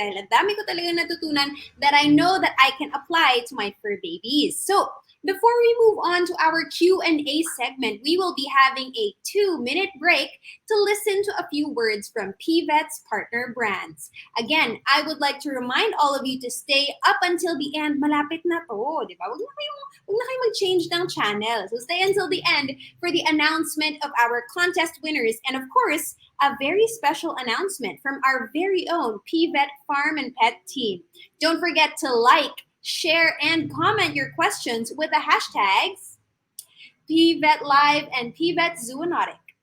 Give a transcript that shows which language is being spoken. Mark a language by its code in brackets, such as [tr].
[tl] Dahil ang dami ko talaga natutunan [en] that I know that I can apply to my fur babies. So before we move on to our Q&A segment, we will be having a 2-minute break to listen to a few words from PVET's partner brands. Again, I would like to remind all of you to stay up until the end. [tl] Malapit na to, di ba? Huwag na kayong mag-change ng channel. [en] So stay until the end for the announcement of our contest winners. And of course, a very special announcement from our very own PVET Farm and Pet team. Don't forget to like, share, and comment your questions with the hashtags PVET Live and PVET Zoonotic.